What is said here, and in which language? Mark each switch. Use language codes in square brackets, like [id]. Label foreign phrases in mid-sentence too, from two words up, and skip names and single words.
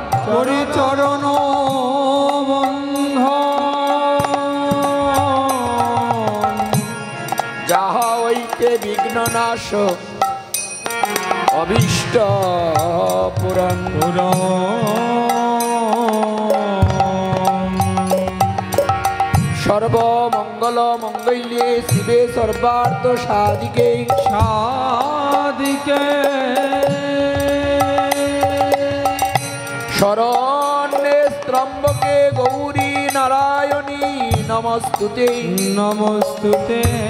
[bn] করি চরণ বন্ধন যাহা হইতে বিঘ্ন নাশ অভীষ্ট পুরাণ [sa] সর্বমঙ্গল মঙ্গল্যে শিবে সর্বার্থ সাধিকে সাদিকে শরণ্যে ত্রম্বকে গৌরী নারায়ণী নমস্তুতে নমস্তুতে